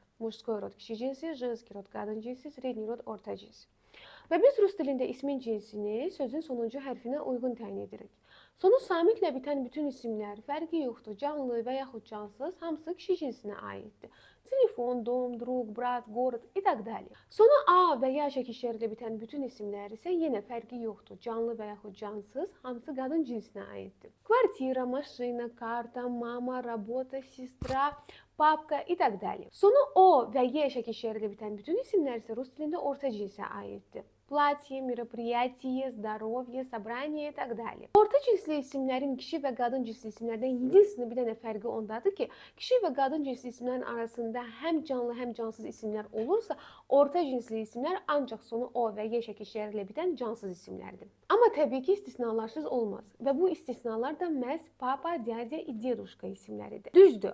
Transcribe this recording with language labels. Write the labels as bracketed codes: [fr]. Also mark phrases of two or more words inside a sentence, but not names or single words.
[ru] Mужской род [az] kişi cinsi, [ru] женский род [az] qadın cinsi, [ru] средний род [az] orta cins. Və biz rus dilində ismin cinsini sözün sonuncu hərfinə uyğun təyin edirik. Sonu samitlə bitən bütün isimlər, fərqi yoxdur, canlı və yaxud cansız, hamısı kişi cinsinə aiddir. [ru] Телефон, дом, друг, брат, город и так далее. [az] Sonu A və ya şəkillərlə bitən bütün isimlər isə yenə fərqi yoxdur, canlı və yaxud cansız, hamısı qadın cinsinə aiddir. [ru] Квартира, машина, карта, мама, работа, сестра, папка и так далее. [az] Sonu O və Y şəkillərlə bitən bütün isimlər isə rus dilində orta cinsə aiddir. [ru] Платье, мероприятие, здоровье, собрание и так далее. [az] Orta cinsli isimlərin kişi və qadın cinsli isimlərdən yedisini bir dənə fərqi ondadır ki, kişi və qadın cinsli isimlərin arasında həm canlı, həm cansız isimlər olursa, orta cinsli isimlər ancaq sonu O və Y şəkilləri ilə bitən cansız isimlərdir. Amma təbii ki, istisnalarsız olmaz və bu istisnalar da məhz Papa, [ru] Дядя и Дедушка [az] isimləridir. Düzdür.